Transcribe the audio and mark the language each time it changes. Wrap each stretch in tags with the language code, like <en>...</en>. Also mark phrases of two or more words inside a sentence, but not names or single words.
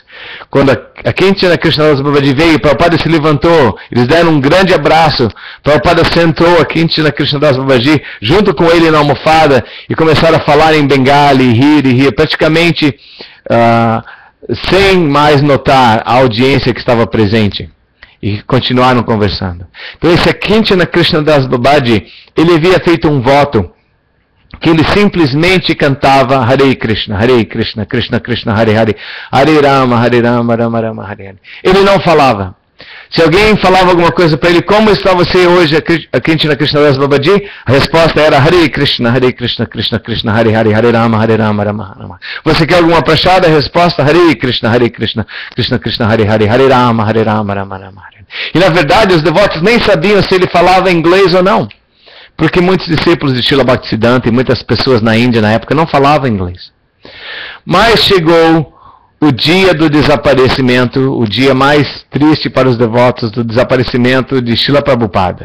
<pt>Quando a Kinchana Krishnadas Babaji veio, Prabhupada se levantou, eles deram um grande abraço, Prabhupada sentou a Kinchana Krishnadas Babaji junto com ele na almofada e começaram a falar em Bengali, e rir, praticamente sem mais notar a audiência que estava presente. E continuaram conversando. Então esse Kinchana Krishnadas Babaji, ele havia feito um voto que ele simplesmente cantava</pt> <sa>हरे कृष्ण, कृष्ण कृष्ण, हरे हरे, हरे राम, राम राम, हरे हरे.</sa> <pt>Ele não falava. Se alguém falava alguma coisa para ele, como está você hoje, aqui na Krishnadas Babaji? A resposta era</pt> <sa>हरे कृष्ण, कृष्ण कृष्ण, हरे हरे, हरे राम, राम राम.</sa> <pt>Você quer alguma prachada? A resposta</pt> <sa>हरे कृष्ण, कृष्ण कृष्ण, हरे हरे, हरे राम, राम राम.</sa> <pt>E na verdade os devotos nem sabiam se ele falava inglês ou não. Porque muitos discípulos de Srila Bhaktisiddhanta e muitas pessoas na Índia na época não falavam inglês. Mas chegou o dia do desaparecimento, o dia mais triste para os devotos do desaparecimento de Srila Prabhupada.</pt>